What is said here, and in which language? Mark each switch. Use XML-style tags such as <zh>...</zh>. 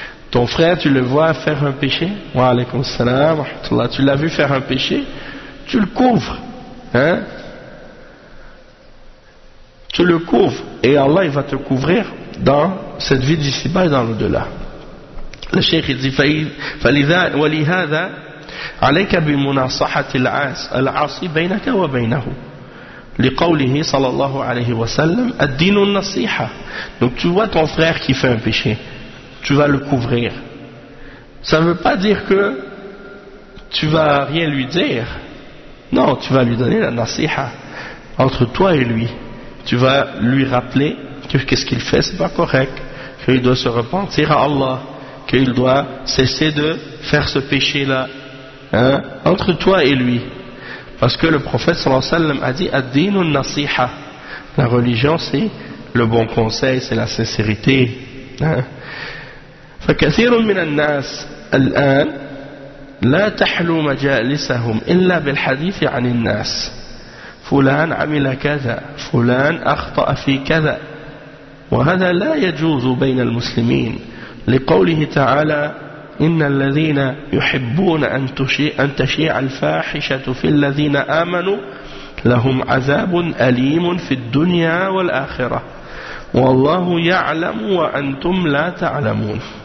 <fr>Ton frère, tu le vois faire un péché, wa alaykum salam, tu l'as vu faire un péché, tu le couvres, hein? Tu le couvres et Allah il va te couvrir dans cette vie d'ici-bas et dans l'au-delà. Le cheikh il dit</fr> <ar>وَلِهَذَا عليك بمناصحة العاصي بينك وبينه لقوله صلى الله عليه وسلم الدين النصيحة.</ar> <fr>Donc tu vois ton frère qui fait un péché, tu vas le couvrir. Ça ne veut pas dire que tu vas rien lui dire. Non, tu vas lui donner la nasiha entre toi et lui. Tu vas lui rappeler que qu'est-ce qu'il fait, c'est pas correct, qu'il doit se repentir à Allah, qu'il doit cesser de faire ce péché-là, hein, entre toi et lui. Parce que le prophète sallallahu alayhi wa sallam a dit</fr> <ar>ad-dinu nasiha.</ar> <fr>La religion c'est le bon conseil, c'est la sincérité.</fr> <ar>فكثير من الناس الآن لا تحلو مجالسهم إلا بالحديث عن الناس فلان عمل كذا فلان أخطأ في كذا وهذا لا يجوز بين المسلمين لقوله تعالى إن الذين يحبون أن تشيع الفاحشة في الذين آمنوا لهم عذاب أليم في الدنيا والآخرة والله يعلم وأنتم لا تعلمون.</ar>